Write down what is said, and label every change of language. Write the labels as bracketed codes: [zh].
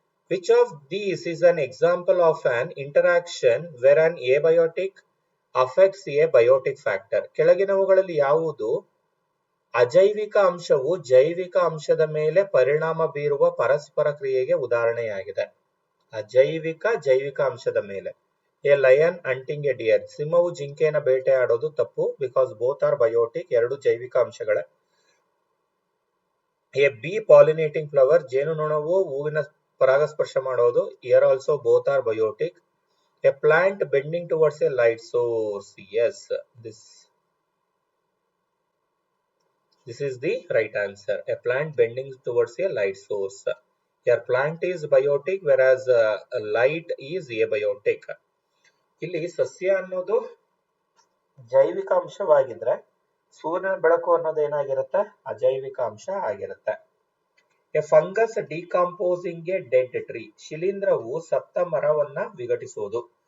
[en] Which of these is an example of an interaction where an abiotic affects a biotic factor? [kn] ಕೆಳಗಿನವುಗಳಲ್ಲಿ ಯಾವುದು ಅಜೈವಿಕ ಅಂಶವು ಜೈವಿಕ ಅಂಶದ ಮೇಲೆ ಪರಿಣಾಮ ಬೀರುವ ಪರಸ್ಪರ ಕ್ರಿಯೆಗೆ ಉದಾಹರಣೆಯಾಗಿದೆ? ಅಜೈವಿಕ ಜೈವಿಕ ಅಂಶದ ಮೇಲೆ. [en] a lion hunting a deer, [kn] ಸಿಂಹವು ಜಿಂಕೆಯನ್ನು ಬೇಟೆಯಾಡೋದು ತಪ್ಪು, [en] because both are biotic, [kn] ಎರಡು ಜೈವಿಕ ಅಂಶಗಳೇ. [en] a bee pollinating flower, [kn] ಜೇನುನೊಣವು ಹೂವಿನ ಪರಾಗಸ್ಪರ್ಶ ಮಾಡೋದು, [en] Here also both are biotic. A plant bending towards a light source, yes, this is the right answer. A plant bending towards a light source. Your plant is biotic whereas light is abiotic. [kn] ಇಲ್ಲಿ ಸಸ್ಯ ಅನ್ನೋದು ಜೈವಿಕ ಅಂಶವಾಗಿದ್ರೆ ಸೂರ್ಯನ ಬೆಳಕು ಅನ್ನೋದು ಏನಾಗಿರುತ್ತೆ, ಅಜೈವಿಕ ಅಂಶ ಆಗಿರುತ್ತೆ. [en] a fungus decomposing a dead tree, [kn] ಶಿಲೀಂಧ್ರವು ಸತ್ತ ಮರವನ್ನ ವಿಘಟಿಸುವುದು.